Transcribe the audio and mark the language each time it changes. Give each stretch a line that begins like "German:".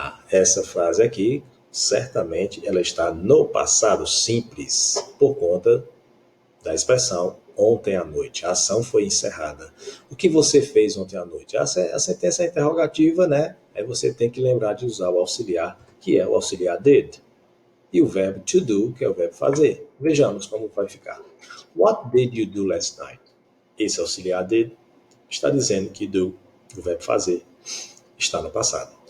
Portuguese: Essa frase aqui, certamente ela está no passado simples, por conta da expressão ontem à noite. A ação foi encerrada. O que você fez ontem à noite? A sentença interrogativa, né? Aí você tem que lembrar de usar o auxiliar, que é o auxiliar did. E o verbo to do, que é o verbo fazer. Vejamos como vai ficar.
English: What did you do last night?
Portuguese: Esse auxiliar did está dizendo que do, o verbo fazer, está no passado.